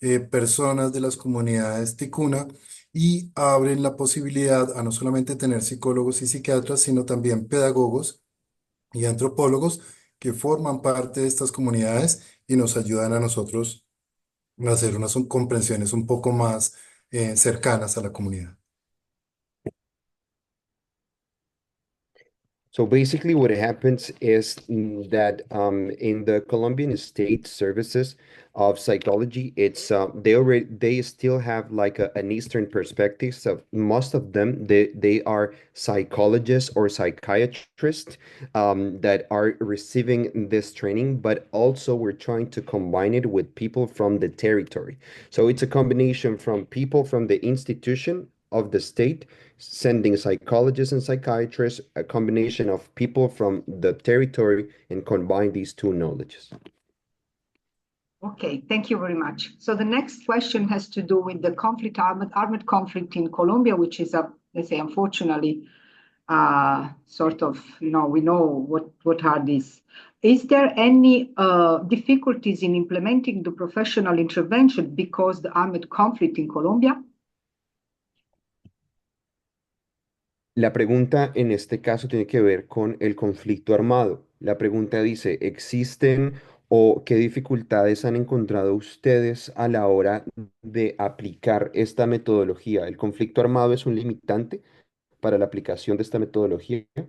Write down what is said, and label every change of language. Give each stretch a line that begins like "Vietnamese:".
Spanish: personas de las comunidades ticuna, y abren la posibilidad a no solamente tener psicólogos y psiquiatras, sino también pedagogos y antropólogos que forman parte de estas comunidades y nos ayudan a nosotros hacer unas comprensiones un poco más cercanas a la comunidad.
English: So basically, what happens is that in the Colombian state services of psychology, it's they still have like an Eastern perspective. So most of them they are psychologists or psychiatrists that are receiving this training, but also we're trying to combine it with people from the territory. So it's a combination from people from the institution of the state sending psychologists and psychiatrists, a combination of people from the territory, and combine these two knowledges. Okay, thank you very much. So the next question has to do with the armed conflict in Colombia, which is let's say, unfortunately, sort of, we know what are these. Is there any difficulties in implementing the professional intervention because the armed conflict in Colombia?
Spanish: La pregunta en este caso tiene que ver con el conflicto armado. La pregunta dice, ¿existen o qué dificultades han encontrado ustedes a la hora de aplicar esta metodología? ¿El conflicto armado es un limitante para la aplicación de esta metodología?